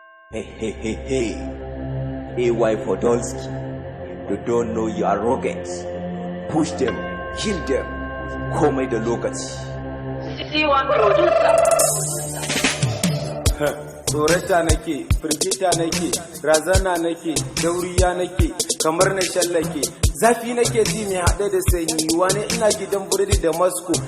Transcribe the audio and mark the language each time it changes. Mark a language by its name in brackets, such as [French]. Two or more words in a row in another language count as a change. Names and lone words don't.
[English] Hey, hey, hey, hey. A Y Podolski. You don't know you are arrogant. Push them, kill them. [Hausa] Komai da lokaci. C one producer. Tsorata nake, firgita nake, razana nake, dauriya nake, kamar na shallake. Zafi nake ji mai haɗe da sanyi, wane ina gidan biredi da Moscow.